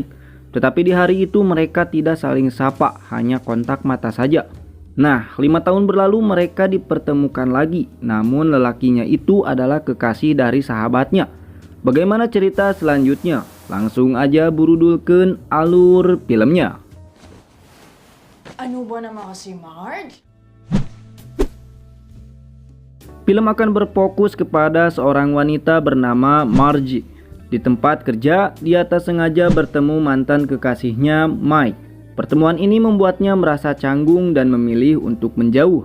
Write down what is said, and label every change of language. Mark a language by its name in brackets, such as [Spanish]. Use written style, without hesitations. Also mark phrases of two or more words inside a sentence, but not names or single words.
[Indonesian] Tetapi di hari itu mereka tidak saling sapa, hanya kontak mata saja. Nah, 5 tahun berlalu mereka dipertemukan lagi. Namun lelakinya itu adalah kekasih dari sahabatnya. Bagaimana cerita selanjutnya? Langsung aja burudulkeun alur filmnya. [Filipino] Ano ba naman kasi, Marge? [Indonesian] Film akan berfokus kepada seorang wanita bernama Margie. Di tempat kerja, dia tak sengaja bertemu mantan kekasihnya Mike. Pertemuan ini membuatnya merasa canggung dan memilih untuk menjauh.